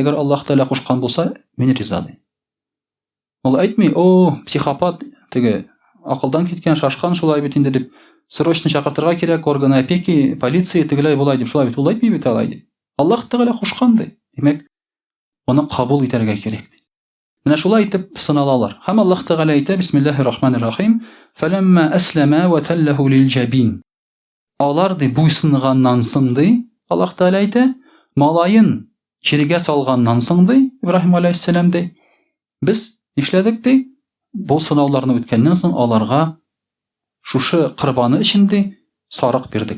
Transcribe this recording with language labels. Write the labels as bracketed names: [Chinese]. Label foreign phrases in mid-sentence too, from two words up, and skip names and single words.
[Tatar] Әгәр Аллаһ Тәгалә кушкан булса, мин риза ди. Ул әйтми: "О, психопат, теге акылдан киткән, шашкан шулай бит инде" дип, срочно чакыртырга кирәк, [Russian] органы опеки, [Tatar] полиция тегеләй булай дип, шулай бит. Ул әйтми бит алай дип. Аллаһ Тәгалә кушкан ди. Димәк, моны кабул итәргә кирәк. Менә шулай итеп сыналалар. Һәм Аллаһ Тәгалә әйтә: [Arabic] "بسم الله الرحمن الرحيم. فلما أسلما وتله للجبين." [Tatar] Алар ди буйсынганнан соң ди, Аллаһ Тәгалә әйтә, малайын чиргә салганнан соң ди, Ибраһим галәйһиссәлам ди, без нишләдек ди? Бу сынауларны үткәннән соң аларга шушы корбаны өчен ди сарык бирдек.